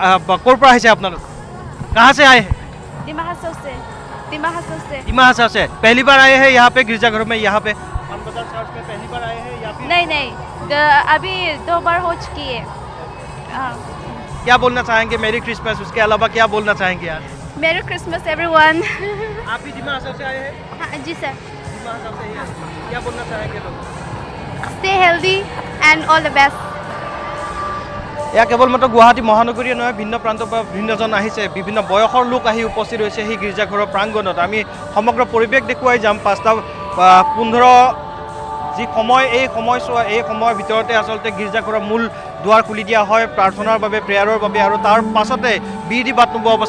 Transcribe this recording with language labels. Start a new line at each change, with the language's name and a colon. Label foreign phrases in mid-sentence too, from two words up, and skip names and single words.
Assamese: ক'ৰ পৰা আহিছে আপোনালোক?
Hindi: कहाँ से आए हैं? दिमा हसा से। पहली बार आए हैं यहाँ पे गिरजाघर में? यहाँ पे पानबजार चर्च में पहली बार आए हैं या फिर? नहीं अभी 2 बार हो चुकी है। क्या बोलना चाहेंगे?
English: Merry Christmas,
Hindi: उसके अलावा क्या बोलना चाहेंगे आज?
English: Merry Christmas everyone.
Hindi: आप भी दिमा हसा से आए हैं? हाँ जी सर। दिमा हसा से ही आए। क्या बोलना चाहेंगे लोग?
English: stay healthy and all the best.
Assamese: এয়া কেৱল মাত্ৰ গুৱাহাটী মহানগৰীয়ে নহয়, ভিন্ন প্ৰান্তৰ পৰা ভিন্নজন আহিছে, বিভিন্ন বয়সৰ লোক আহি উপস্থিত হৈছে সেই গীৰ্জাঘৰৰ প্ৰাংগণত। আমি সমগ্ৰ পৰিৱেশ দেখুৱাই যাম। 5:15 যি সময়, এই সময়ছোৱা এই সময়ৰ ভিতৰতে আচলতে গীৰ্জাঘৰৰ মূল দুৱাৰ খুলি দিয়া হয় প্ৰাৰ্থনাৰ বাবে, প্ৰেয়াৰৰ বাবে আৰু তাৰ পাছতে বিধি বাট নোপোৱা অৱস্থা।